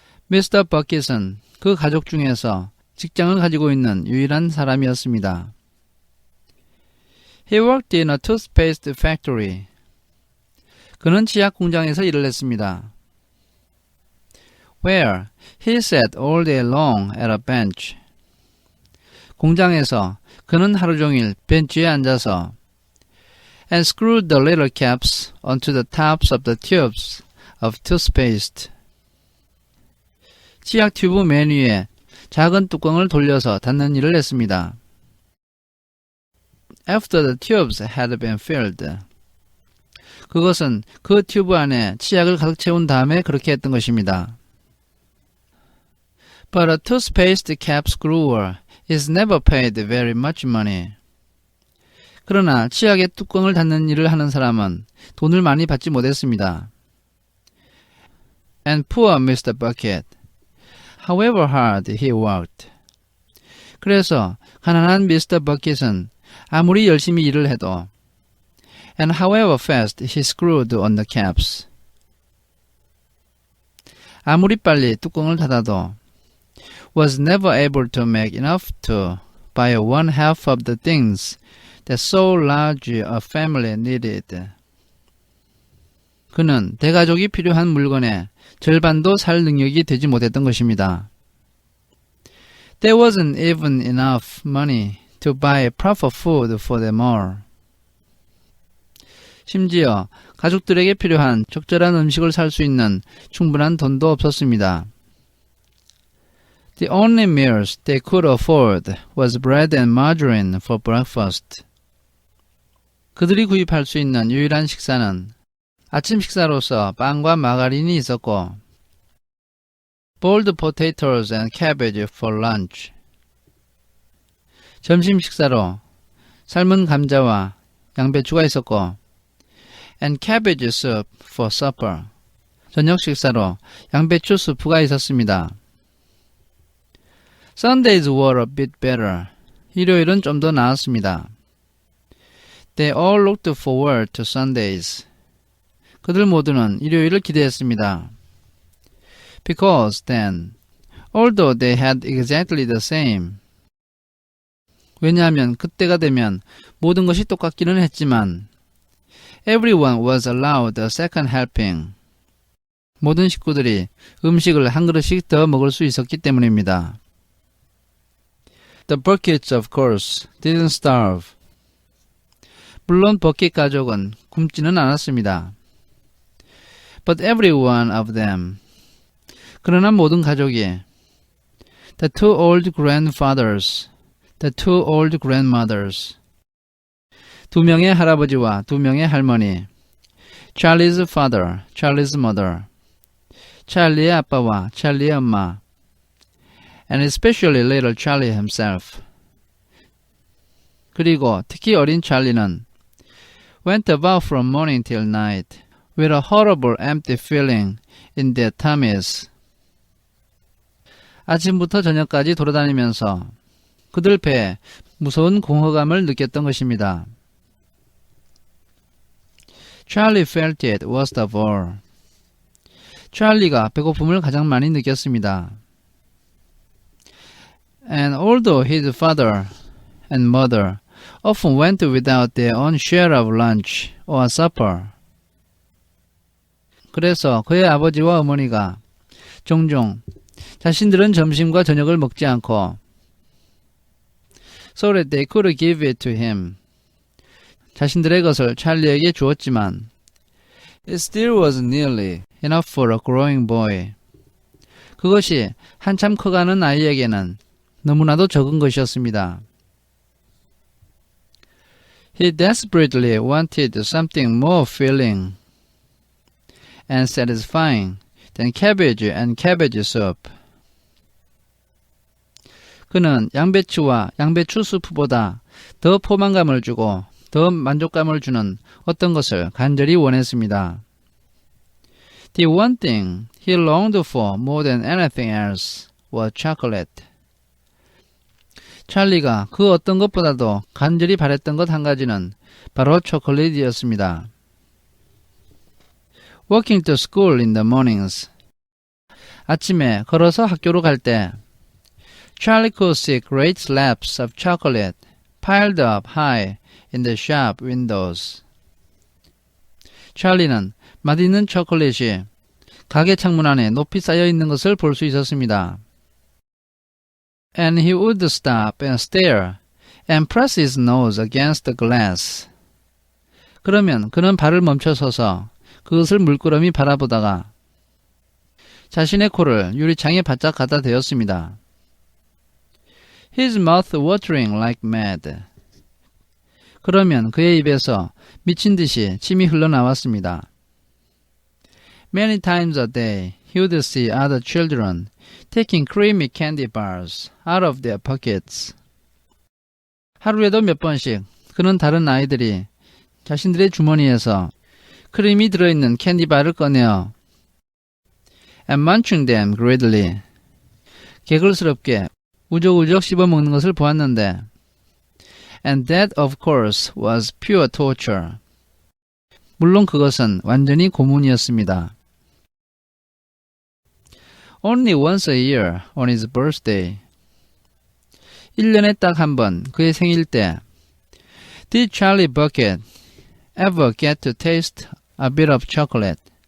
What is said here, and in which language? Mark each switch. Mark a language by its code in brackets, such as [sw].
[en] Mr. [ko] Bucket은 그 가족 중에서 직장을 가지고 있는 유일한 사람이었습니다. [en] He worked in a toothpaste factory. [ko] 그는 치약 공장에서 일을 했습니다. [en] Where he sat all day long at a bench. [ko] 공장에서 그는 하루 종일 벤치에 앉아서 [en] and screwed the little caps onto the tops of the tubes of toothpaste. [ko] 치약 튜브 맨 위에 작은 뚜껑을 돌려서 닫는 일을 했습니다. [en] After the tubes had been filled. [ko] 그것은 그 튜브 안에 치약을 가득 채운 다음에 그렇게 했던 것입니다. [en] But a toothpaste cap screwer is never paid very much money. [ko] 그러나 치약의 뚜껑을 닫는 일을 하는 사람은 돈을 많이 받지 못했습니다. [en] And poor Mr. Bucket. However hard he worked. [ko] 그래서 가난한 미스터 버킷은 아무리 열심히 일을 해도 [en] and however fast he screwed on the caps. [ko] 아무리 빨리 뚜껑을 닫아도 [en] was never able to make enough to buy one half of the things that so large a family needed. [ko] 그는 대가족이 필요한 물건의 절반도 살 능력이 되지 못했던 것입니다. [en] There wasn't even enough money to buy proper food for them all. [ko] 심지어 가족들에게 필요한 적절한 음식을 살 수 있는 충분한 돈도 없었습니다. [en] The only meals they could afford was bread and margarine for breakfast. [ko] 그들이 구입할 수 있는 유일한 식사는 아침 식사로서 빵과 마가린이 있었고 [en] boiled potatoes and cabbage for lunch. [ko] 점심 식사로 삶은 감자와 양배추가 있었고 [en] and cabbage soup for supper. [ko] 저녁 식사로 양배추 수프가 있었습니다. [en] Sundays were a bit better. [ko] 일요일은 좀 더 나았습니다. [en] They all looked forward to Sundays. [ko] 그들 모두는 일요일을 기대했습니다. [en] Because then, although they had exactly the same. [ko] 왜냐하면 그때가 되면 모든 것이 똑같기는 했지만 [en] everyone was allowed a second helping. [ko] 모든 식구들이 음식을 한 그릇씩 더 먹을 수 있었기 때문입니다. [en] The Buckets, of course, didn't starve. [ko] 물론 버킷 가족은 굶지는 않았습니다. [en] But every one of them. [ko] 그러나 모든 가족이 [en] the two old grandfathers, the two old grandmothers. [ko] 두 명의 할아버지와 두 명의 할머니. [en] Charlie's father, Charlie's mother. [ko] 찰리의 아빠와 찰리의 엄마. [en] And especially little Charlie himself. [ko] 그리고 특히 어린 찰리는 [en] went about from morning till night with a horrible empty feeling in their tummies. [ko] 아침부터 저녁까지 돌아다니면서 그들 배에 무서운 공허감을 느꼈던 것입니다. [en] Charlie felt it worst of all. [ko] 찰리가 배고픔을 가장 많이 느꼈습니다. [en] And although his father and mother often went without their own share of lunch or supper. [ko] 그래서 그의 아버지와 어머니가 종종 자신들은 점심과 저녁을 먹지 않고 [en] so that they could give it to him. [ko] 자신들의 것을 찰리에게 주었지만 [en] it still was nearly enough for a growing boy. [ko] 그것이 한참 커가는 아이에게는 너무나도 적은 것이었습니다. [en] He desperately wanted something more filling and satisfying than cabbage and cabbage soup. [ko] 그는 양배추와 양배추 수프보다 더 포만감을 주고 더 만족감을 주는 어떤 것을 간절히 원했습니다. [en] The one thing he longed for more than anything else was chocolate. [ko] 찰리가 그 어떤 것보다도 간절히 바랬던 것 한 가지는 바로 초콜릿이었습니다. [en] Walking to school in the mornings. [ko] 아침에 걸어서 학교로 갈 때 [en] Charlie could see great slabs of chocolate piled up high in the shop windows. [ko] 찰리는 맛있는 초콜릿이 가게 창문 안에 높이 쌓여 있는 것을 볼 수 있었습니다. [en] And he would stop and stare and press his nose against the glass. [ko] 그러면 그는 발을 멈춰서서 그것을 물끄러미 바라보다가 자신의 코를 유리창에 바짝 갖다 대었습니다. [en] His mouth watering like mad. [ko] 그러면 그의 입에서 미친 듯이 침이 흘러나왔습니다. [en] Many times a day, he would see other children taking creamy candy bars out of their pockets. [ko] 하루에도 몇 번씩 그는 다른 아이들이 자신들의 주머니에서 크림이 들어있는 캔디바를 꺼내어 [en] and munching them greedily. [ko] 개걸스럽게 우적우적 씹어먹는 것을 보았는데 [en] and that of course was pure torture. [ko] 물론 그것은 완전히 고문이었습니다. [en] Only once a year on his birthday. [ko] 1년에 딱 한 번 그의 생일 때 [en] Did Charlie Bucket ever get to taste a bit of chocolate?